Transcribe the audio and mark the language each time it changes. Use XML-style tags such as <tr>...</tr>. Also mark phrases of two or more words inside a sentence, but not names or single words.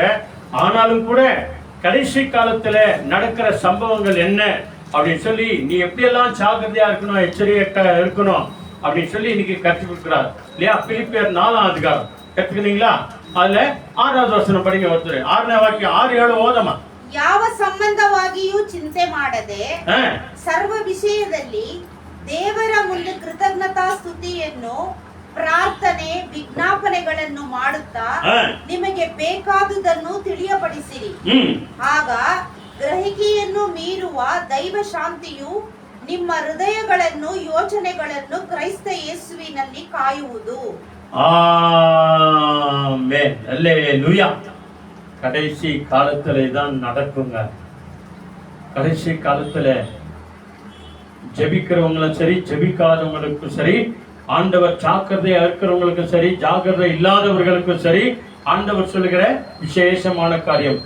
<ta>ஆனாலும் கூட கடைசி காலத்துல நடக்கிற சம்பவங்கள் என்ன அப்படின்னு சொல்லி, நீ எப்படியெல்லாம் ஜாக்கிரதையா இருக்கணும், எச்சரிக்கையா இருக்கணும் அப்படின்னு சொல்லி இன்னைக்கு கற்றுக் கொடுக்கிறார் இல்லையா? பிலிப்பியர் 4ஆம் அதிகாரம் கற்றுக்கிறீங்களா? அதுல 6வது வசனம் படிங்க. ஒருத்தர்</ta> <kn>6ನೇ ವಾಕ್ಯ 6-7 ಓದಮ್ಮ. ಯಾವ ಸಂಬಂಧವಾಗಿಯೂ ಚಿಂತೆ ಮಾಡದೆ ಸರ್ವ ವಿಷಯದಲ್ಲಿ ದೇವರ ಮುಂದೆ ಕೃತಜ್ಞತಾ ಸ್ತುತಿಯನ್ನು, ಪ್ರಾರ್ಥನೆ, ವಿಜ್ಞಾಪನೆಗಳನ್ನು ಮಾಡುತ್ತಾ ನಿಮಗೆ ಬೇಕಾದುದನ್ನು ತಿಳಿಯಪಡಿಸಿರಿ. ಆಗ ಗ್ರಹಿಕೆಯನ್ನು ಮೀರುವ ದೈವ ಶಾಂತಿಯು ನಿಮ್ಮ ಹೃದಯಗಳನ್ನು, ಯೋಚನೆಗಳನ್ನು ಕ್ರೈಸ್ತ ಯೇಸುವಿನಲ್ಲಿ ಕಾಯುವುದು.</kn> <ta>ஆமென். அல்லேலூயா. கடைசி காலத்துல தான் நடக்குங்க. கடைசி காலத்துல ஜெபிக்கிறவங்களும் சரி, ஜெபிக்காதவங்களுக்கும் சரி, ஆண்டவர் ஜாக்கிரதையா இருக்கிறவங்களுக்கும் சரி, ஜாக்கிரதை இல்லாதவர்களுக்கும் சரி, ஆண்டவர் சொல்லுகிற விசேஷமான காரியம்.</ta>